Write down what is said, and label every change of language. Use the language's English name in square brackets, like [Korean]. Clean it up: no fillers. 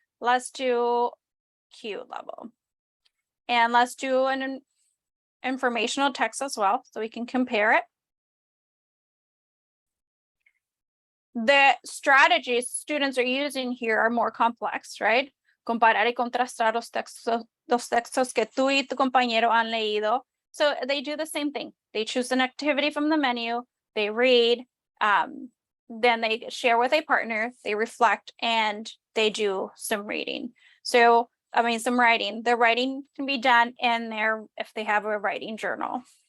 [English] Let's do Q level. And let's do an informational text as well, so we can compare it. The strategies students are using here are more complex, right? [Spanish] Comparar y contrastar los textos que tú y tu compañero han leído. [English] So they do the same thing. They choose an activity from the menu, they read, then they share with a partner, they reflect, and they do some reading. So, I mean, some writing. The writing can be done in there if they have a writing journal.